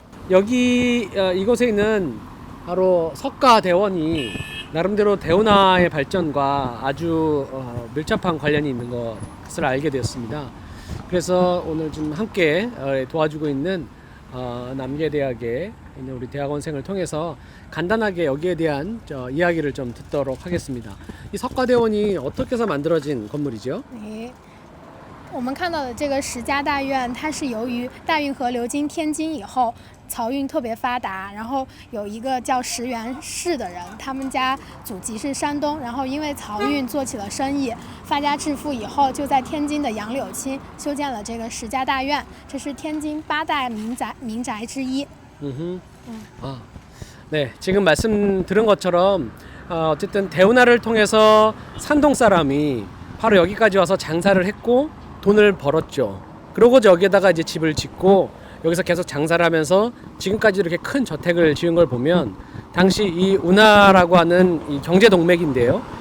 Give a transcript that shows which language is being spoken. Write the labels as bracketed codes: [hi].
[ko] 여기 이곳에 있는 바로 석가대원이 나름대로 대운하의 발전과 아주 밀접한 관련이 있는 것을 알게 되었습니다. 그래서 오늘 좀 함께 도와주고 있는 남계대학에 있는 우리 대학원생을 통해서 간단하게 여기에 대한 이야기를 좀 듣도록 하겠습니다. 이 석가대원이 어떻게 해서 만들어진 건물이죠? 네. [zh] 我们看到的这个石家大院，它是由于大运河流经天津以后，漕运特别发达，然后有一个叫石元氏的人，他们家祖籍是山东，然后因为漕运做起了生意，发家致富以后，就在天津的杨柳青修建了这个石家大院，这是天津8大民宅之一。 [ko] 네, 지금 말씀 들은 것처럼 어쨌든 대운하를 통해서 산동 사람이 바로 여기까지 와서 장사를 했고 돈을 벌었죠. 그러고 여기에다가 이제 집을 짓고 여기서 계속 장사를 하면서 지금까지 이렇게 큰 저택을 지은 걸 보면 당시 이 운하라고 하는 이 경제 동맥인데요.